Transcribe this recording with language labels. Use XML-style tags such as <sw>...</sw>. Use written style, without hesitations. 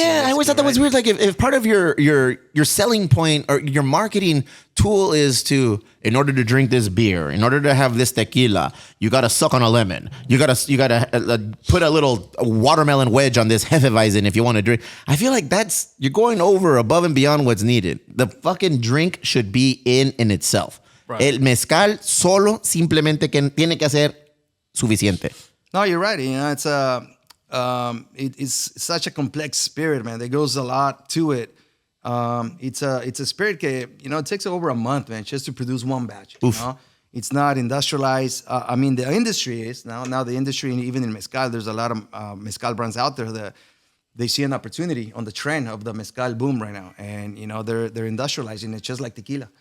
<en>Yeah, I always thought that was weird. Like, if part of your selling point or your marketing tool is to, in order to drink this beer, in order to have this tequila, you gotta suck on a lemon. You gotta put a little watermelon wedge on this Hefeweizen if you want to drink. I feel like you're going over above and beyond what's needed. The fucking drink should be in itself. Right.</en> <es>El mezcal solo simplemente que tiene que ser suficiente.</es> <en>No, you're right. It's such a complex spirit, man. There goes a lot to it. It's a spirit que, it takes over a month, man, just to produce one batch. It's not industrialized. The industry is now the industry, and even in mezcal, there's a lot of mezcal brands out there that they see an opportunity on the trend of the mezcal boom right now, and they're industrializing it just like tequila.</en>